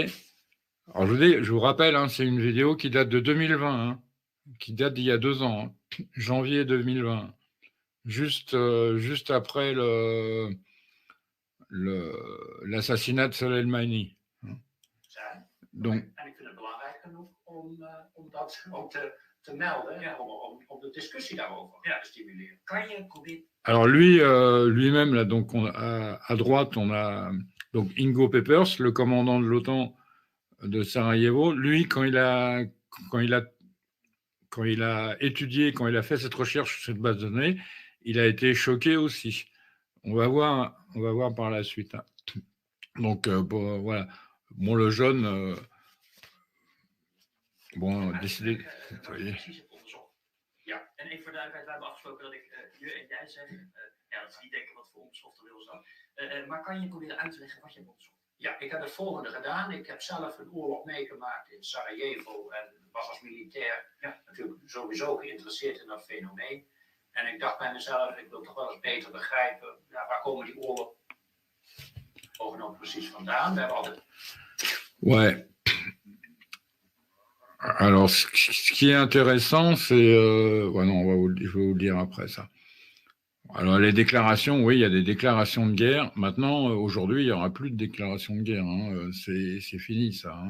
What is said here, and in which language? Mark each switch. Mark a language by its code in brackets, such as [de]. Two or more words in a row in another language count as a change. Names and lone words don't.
[fr] Alors, je vous rappelle, hein, c'est une vidéo qui date de 2020, hein, qui date d'il y a 2 ans, hein, janvier 2020, juste après l'assassinat de Soleimani. Donc, [nl] en ik vind het belangrijk genoeg om dat ook te melden, ja, om de discussie daarover te stimuleren. Kan je proberen... [fr] Alors lui-même, là, donc à droite, on a donc Ingo Peppers, le commandant de l'OTAN de Sarajevo. Lui, quand il a quand il a étudié, quand il a fait cette recherche sur cette base de données, il a été choqué aussi. On va voir par la suite. Hein. Donc, voilà. Bon, le jeune, décidé. [nl] Precies het onderzocht. Ja, en even voor de duidelijkheid, we hebben afgesproken dat ik je en jij zeg. Ja, dat is niet denken wat voor onbeschofte wil zo. Maar kan je proberen uit te leggen wat je hebt onderzocht? Ja, ik heb het volgende gedaan. Ik heb zelf een oorlog meegemaakt in Sarajevo en was als militair natuurlijk sowieso geïnteresseerd in dat fenomeen. En ik dacht bij mezelf, ik wil toch wel eens beter begrijpen, waar komen die oorlogen nou precies vandaan? We hebben altijd... [fr] Ouais. Alors, ce qui est intéressant, c'est... non, je vais vous le dire après ça. Alors, les déclarations, oui, il y a des déclarations de guerre. Maintenant, aujourd'hui, il n'y aura plus de déclarations de guerre. Hein. C'est fini, ça. Hein.